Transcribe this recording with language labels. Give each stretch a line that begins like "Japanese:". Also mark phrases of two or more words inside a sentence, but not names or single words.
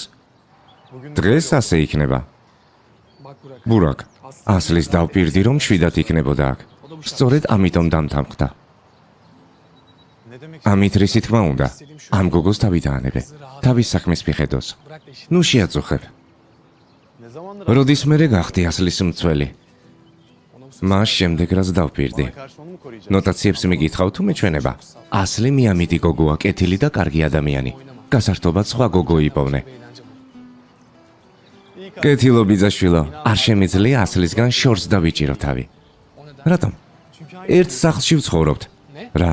Georgian: დღეს ასე იქნება. ბურაკ, ასლის დავპირდი, რომ შვიდად იქნებოდა აქ. სწორედ ამიტომ დამთანხმდა. ამით რისი თქმა უნდა, ამ გოგოს თავი დაანებე. თავის საქმეს მიხედოს. ნუ შეაწუხებ.
Turkish: ne zamandır
Georgian: როდის მერე გახდი ასლის მცველი? მას შემდეგ რაც დავპირდი.
Turkish: karşı onu mu koruyacak?
Georgian: ნოტაციებს მიგითხავ თუ მეჩვენება? ასლი მიამიტი გოგოა, კეთილი და კარგი ადამიანი. გასართობად სხვა გოგო იპოვნე. კეთილო ბიძაშვილო, არ შემიძლია ასლისგან შორს დავიჭირო თავი. რატომ? ერთ სახლში ვცხოვრობთ. რა?